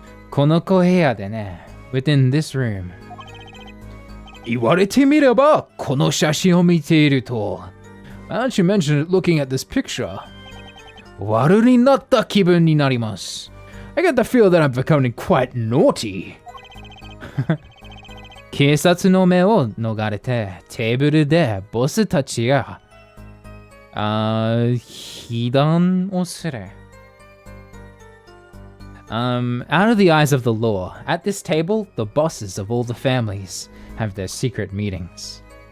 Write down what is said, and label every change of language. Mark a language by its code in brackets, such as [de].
[ja] この小部屋でね、 [en] within this room. [ja] 言われてみれば、この写真を見ていると、 [en] Now you mentioned it looking at this picture, [ja] 悪になった気分になります。 [en] I get the feel that I'm becoming quite naughty. [ja] 警察の目を逃れて、テーブルでボスたちが、被弾をする。 [en] Out of the eyes of the law, at this table, the bosses of all the families have their secret meetings.